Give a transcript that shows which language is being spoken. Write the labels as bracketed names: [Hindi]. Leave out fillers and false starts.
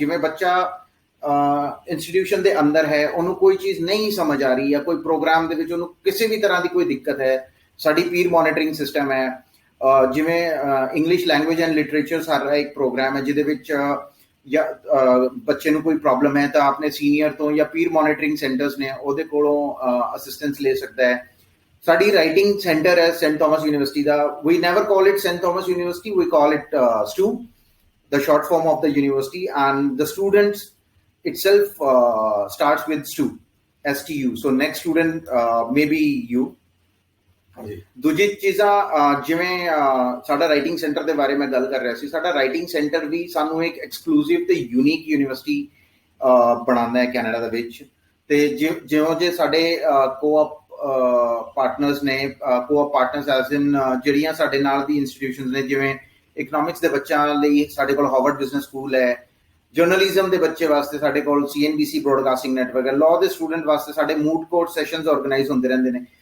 [Punjabi] ਜਿਵੇਂ ਬੱਚਾ ਇੰਸਟੀਟਿਊਸ਼ਨ ਦੇ ਅੰਦਰ ਹੈ, ਉਹਨੂੰ ਕੋਈ ਚੀਜ਼ ਨਹੀਂ ਸਮਝ ਆ ਰਹੀ ਜਾਂ ਕੋਈ ਪ੍ਰੋਗਰਾਮ ਦੇ ਵਿੱਚ ਉਹਨੂੰ ਕਿਸੇ ਵੀ ਤਰ੍ਹਾਂ ਦੀ ਕੋਈ ਦਿੱਕਤ ਹੈ, ਸਾਡੀ ਪੀਰ ਮੋਨੀਟਰਿੰਗ ਸਿਸਟਮ ਹੈ। ਜਿਵੇਂ ਇੰਗਲਿਸ਼ ਲੈਂਗੁਏਜ ਐਂਡ ਲਿਟਰੇਚਰ ਸਾਡਾ ਇੱਕ ਪ੍ਰੋਗਰਾਮ ਹੈ, ਜਿਹਦੇ ਵਿੱਚ ਜਾਂ ਬੱਚੇ ਨੂੰ ਕੋਈ ਪ੍ਰੋਬਲਮ ਹੈ ਤਾਂ ਆਪਣੇ ਸੀਨੀਅਰ ਤੋਂ ਜਾਂ ਪੀਰ ਮੋਨੀਟਰਿੰਗ ਸੈਂਟਰਸ ਨੇ ਉਹਦੇ ਕੋਲੋਂ ਅਸਿਸਟੈਂਸ ਲੈ ਸਕਦਾ ਹੈ। ਸਾਡੀ ਰਾਈਟਿੰਗ ਸੈਂਟਰ ਹੈ Saint Thomas university ਦਾ। [English] We never call it saint Thomas university, we call it STU, the short form of the university, and the students itself starts with STU. So next student may be you. [Punjabi] ਦੂਜੀ ਚੀਜ਼ਾਂ ਜਿਵੇਂ ਸਾਡਾ writing centre ਦੇ ਬਾਰੇ ਮੈਂ ਗੱਲ ਕਰ ਰਿਹਾ ਸੀ, ਸਾਡਾ ਰਾਈਟਿੰਗ ਸੈਂਟਰ ਵੀ ਸਾਨੂੰ ਇੱਕ ਐਕਸਕਲੂਸਿਵ ਤੇ ਯੂਨੀਕ ਯੂਨੀਵਰਸਿਟੀ ਬਣਾਉਂਦਾ ਹੈ ਕੈਨੇਡਾ ਦੇ ਵਿੱਚ। ਤੇ ਜਿਉਂ ਜੇ ਸਾਡੇ ਕੋਆਪ ਪਾਰਟਨਰਸ ਨੇ, ਕੋਆਪ ਪਾਰਟਨਰਸ ਐਜ਼ ਇਨ ਜਿਹੜੀਆਂ ਸਾਡੇ ਨਾਲ ਦੀ ਇੰਸਟੀਟਿਊਸ਼ਨਸ ਨੇ, ਜਿਵੇਂ ਇਕਨੋਮਿਕਸ ਦੇ ਬੱਚਿਆਂ ਲਈ ਸਾਡੇ ਕੋਲ ਹਾਰਵਰਡ ਬਿਜ਼ਨਸ ਸਕੂਲ ਹੈ, ਜਰਨਲਿਜ਼ਮ ਦੇ ਬੱਚੇ ਵਾਸਤੇ ਸਾਡੇ ਕੋਲ CNBC ਬ੍ਰੌਡਕਾਸਟਿੰਗ ਨੈਟਵਰਕ ਹੈ, ਲਾਅ ਦੇ ਸਟੂਡੈਂਟ ਵਾਸਤੇ ਸਾਡੇ ਮੂਡ ਕੋਰਟ ਸੈਸ਼ਨਸ ਆਰਗੇਨਾਈਜ਼ ਹੁੰਦੇ ਰਹਿੰਦੇ ਨੇ।